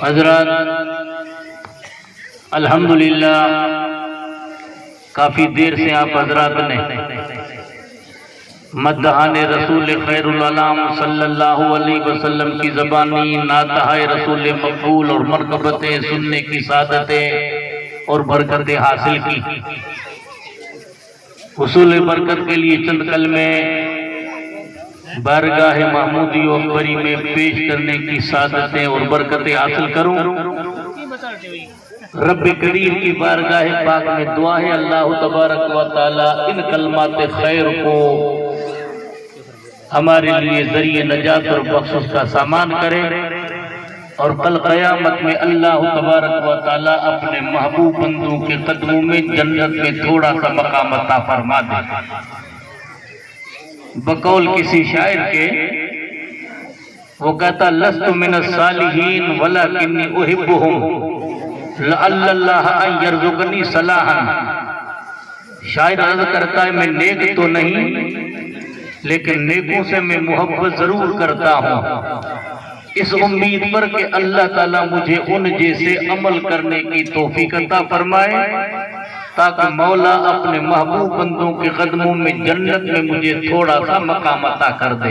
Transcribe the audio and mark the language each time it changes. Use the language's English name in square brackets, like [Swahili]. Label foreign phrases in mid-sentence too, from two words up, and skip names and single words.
[Urdu] حضرات الحمدللہ کافی دیر سے آپ حضرات نے مدحان رسول خیر العالم [Arabic] صلی اللہ علیہ وسلم [Urdu] کی زبانی ناتہائے رسول مقبول اور مرتبتیں سننے کی سعادتیں اور برکتیں حاصل کی حصول برکت کے لیے چند کلمے بارگاہ محمودی و اکبری میں پیش کرنے کی سعادتیں اور برکتیں حاصل کروں رب کریم کی بارگاہ پاک میں دعا ہے [Arabic] اللہ تبارک و تعالی [Urdu] ان کلمات خیر کو ہمارے لیے ذریعہ نجات اور بخشش کا سامان کرے اور کل قیامت میں [Arabic] اللہ تبارک و تعالی [Urdu] اپنے محبوب بندوں کے قدموں میں جنت میں تھوڑا سا مقام عطا فرما دے بقول کسی شاعر کے، وہ کہتا [Arabic] لست من الصالحین ولکنی احبہم لعل اللہ ان یرزقنی صلاحا۔ [Urdu] شاعر عرض کرتا ہے میں نیک تو نہیں لیکن نیکوں سے میں محبت ضرور کرتا ہوں، اس امید پر کہ اللہ تعالیٰ مجھے ان جیسے عمل کرنے کی توفیق عطا فرمائے تاکہ مولا اپنے محبوب بندوں کے قدموں میں جنت میں مجھے تھوڑا سا مقام عطا کر دے۔